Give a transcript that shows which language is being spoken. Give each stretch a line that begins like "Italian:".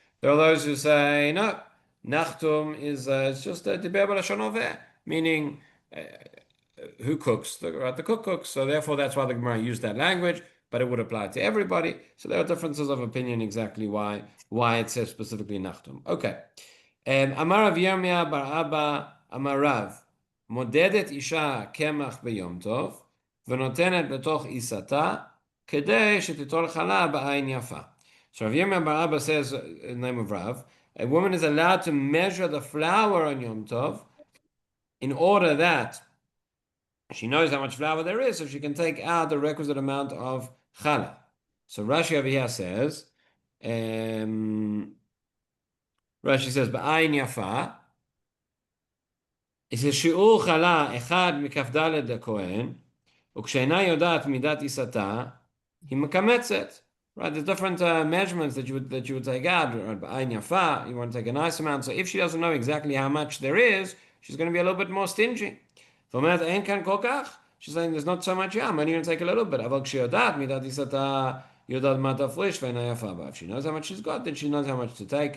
English: There are those who say no, nachtum is it's just a diber b'lashon oveh, meaning who cooks? The cook cooks. So therefore, that's why the Gemara used that language. But it would apply to everybody. So there are differences of opinion exactly why it says specifically nachtum. Okay. Amar Rav Yirmiyah bar Abba Amar Rav.
Hebrew: מודדת אישה קמח ביום טוב, ונותנת לתוך עיסתה, כדי שתיטול חלה בעין יפה.
English: So Rav Yirmiyah bar Abba says, in the name of Rav, a woman is allowed to measure the flour on Yom Tov in order that she knows how much flour there is, so she can take out the requisite amount of challah. So Rashi over here says, Rashi says, ba'ayin yafa, it says,
Hebrew: שיעור חלה אחד מכף ד' לכהן, וכשאינה יודעת מידת עיסתה, היא מקמצת.
English: Right, there's different measurements that you would take out. Ba'ayin yafa, you want to take a nice amount. So if she doesn't know exactly how much there is, she's going to be a little bit more stingy.
Hebrew: ואומרת, אין כאן כל כך.
English: She's saying there's not so much yam. I'm only going to take a little bit.
Hebrew: אבל כשיודעת מידת עיסתה, יודעת מה תפריש ואינה יפה בה.
English: If she knows how much she's got, then she knows how much to take.